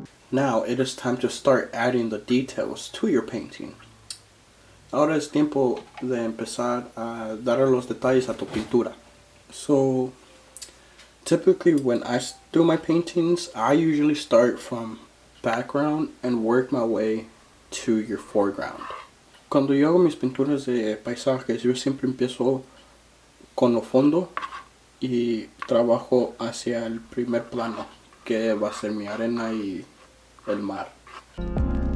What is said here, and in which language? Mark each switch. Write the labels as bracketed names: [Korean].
[English] Now it is time to start adding the details to your painting. [Spanish] Ahora es tiempo de empezar a dar los detalles a tu pintura. [English] So typically when I do my paintings, I usually start from background and work my way to your foreground. [Spanish] Cuando yo hago mis pinturas de paisajes, yo siempre empiezo con lo fondo y trabajo hacia el primer plano, que va a ser mi arena y el mar.